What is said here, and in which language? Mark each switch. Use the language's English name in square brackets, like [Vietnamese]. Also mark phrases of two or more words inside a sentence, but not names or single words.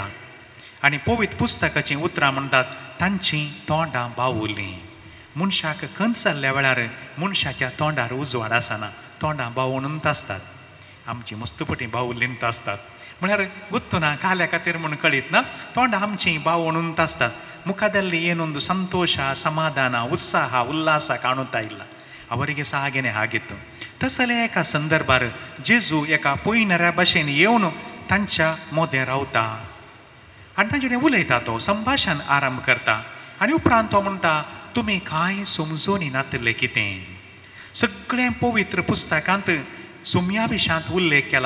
[Konkani] आनी पवित्र पुस्तकाचीं उतरां म्हणटात तांचीं तोंडां बावुरलीं. मनशाक खंत जाल्ल्या वेळार मनशाच्या तोंडार उजवाड आसना, तोंडां बावूनच आसतात. आमची मस्तपटी बावुरलींत आसतात म्हळ्यार गुत्तुना काल्या खातीर म्हूण कळीत ना, तोंडां आमचीं बावूनच आसतात. [Kannada] ಮುಖದಲ್ಲಿ ಏನೊಂದು ಸಂತೋಷ, ಸಮಾಧಾನ, ಉತ್ಸಾಹ, ಉಲ್ಲಾಸ ಕಾಣುತ್ತಾ ಇಲ್ಲ. ಅವರಿಗೆ ಸಹ ಹಾಗೇನೆ ಆಗಿತ್ತು. [Konkani] तसले एका संदर्भार जेजू एका पयणाऱ्या भाशेन येवन तांच्या मोदें रावता आनी तांचे कडेन उलयता, तो संभाशण आरंभ करता आनी उपरांत तो म्हणटा तुमी कांय समजून येनातलें कितें. सगळें पवित्र पुस्तकांत सुमया विशांत उल्लेख केला.